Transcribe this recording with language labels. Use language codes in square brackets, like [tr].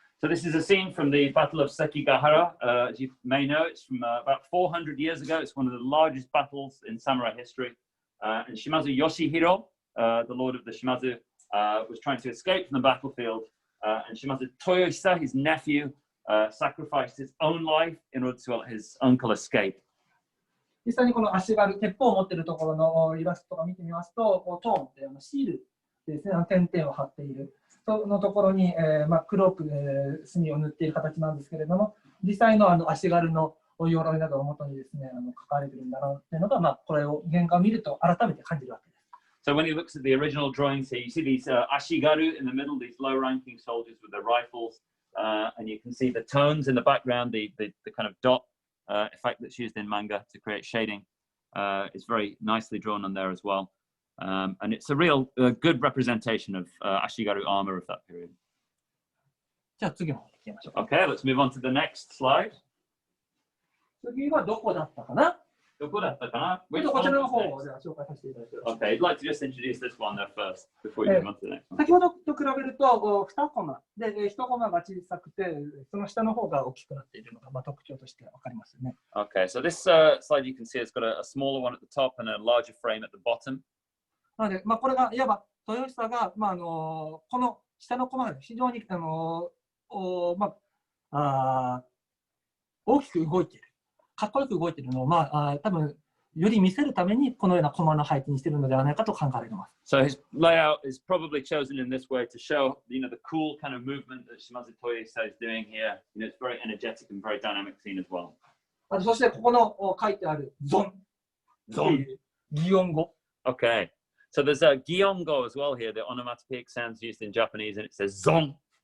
[en] So this is a scene from the Battle of Sekigahara. As you may know, it's from about 400 years ago. It's one of the largest battles in samurai history. And Shimazu Yoshihiro, the lord of the Shimazu, was trying to escape from the battlefield. And Shimazu Toyohisa, his nephew, sacrificed his own life in order to let his uncle escape. [ja] 実際にこの足軽、鉄砲を持っているところのイラストを見てみますと、トーンってシールですね、点々を貼っている。そのところに、黒く、墨を塗っている形なんですけれども、実際の足軽の鎧などを元にですね、書かれているんだなっていうのが、これを原画を見ると改めて感じるわけです。 [en] So when he looks at the original drawings here, you see these ashigaru in the middle, these low-ranking soldiers with their rifles, and you can see the tones in the background, the kind of dot effect that's used in manga to create shading is very nicely drawn on there as well. And it's a real good representation of ashigaru armor of that period. [ja] じゃあ次の方に行きましょう。 [en] Okay, let's move on to the next slide. [ja] 次はどこだったかな？こちらの方をじゃあ紹介させていただきます。 [en] Okay, I'd like to just introduce this one there first before we move on to the next one. [ja] 先ほどと比べると2コマで1コマが小さくてその下の方が大きくなっているのが特徴として分かりますね。 [en] Okay, so this slide you can see has got a smaller one at the top and a larger frame at the bottom. [ja] なので、これがいわば豊久が、この下のコマが非常に大きく動いている。かっこよく動いているのを、多分より見せるためにこのようなコマの配置にしているのではないかと考えられます。 [en] So his layout is probably chosen in this way to show, the cool kind of movement that Shimazu Toyohisa is doing here. It's very energetic and very dynamic scene as well. [ja] そしてここの書いてあるゾン、擬音語。 [en] Okay, so there's a giongo as well here, the onomatopoeic sounds used in Japanese, and it says zon.